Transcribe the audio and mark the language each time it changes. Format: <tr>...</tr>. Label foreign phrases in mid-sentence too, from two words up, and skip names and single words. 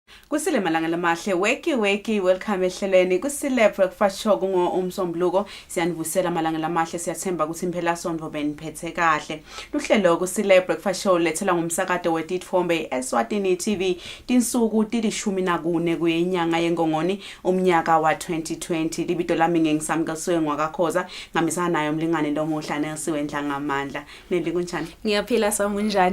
<ss>Kusile malanga lamahle weki welcome ehlelweni Kusile breakfast show kungo umsombuluko siyanivusela malanga lamahle siyathemba ukuthi imphela sonto beniphethe kahle luhlelo Kusile breakfast show lethela ngumsakado weTitfombe Eswatini TV tinsuku tilishumi nakune kuyinyanga yengongoni umnyaka wa 2020 libito lami ngengisamkasiwe ngwakakhoza ngamisana nayo mlingane lomuhla nesiwe ndlangamandla nendi kunjani Ngiyaphila samunjani</ss>